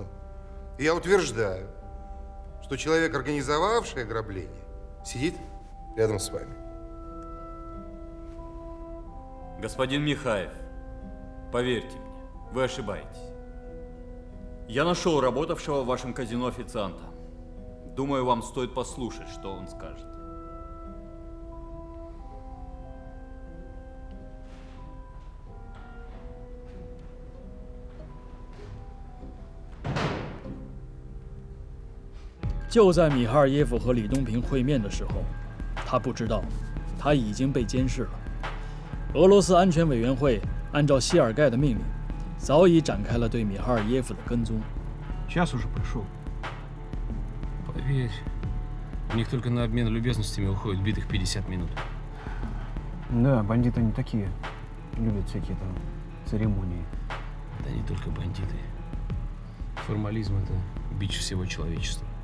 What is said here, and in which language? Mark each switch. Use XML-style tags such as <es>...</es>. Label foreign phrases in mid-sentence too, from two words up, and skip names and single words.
<ru>И я утверждаю, что человек, организовавший ограбление, сидит рядом с вами. Господин Михаев, поверьте мне, вы ошибаетесь. Я нашел работавшего в вашем казино официанта. Думаю, вам стоит послушать, что он скажет.</ru> <zh>就在米哈尔耶夫和李东平会面的时候，他不知道，他已经被监视了。俄罗斯安全委员会按照谢尔盖的命令，早已展开了对米哈尔耶夫的跟踪。</zh> <ru>Час уже прошел. Поверь, у них только на обмен любезностями уходит битых 50 минут. Да, бандиты не такие. Любят всякие там церемонии. Да не только бандиты. Формализм — это бич всего человечества.</ru>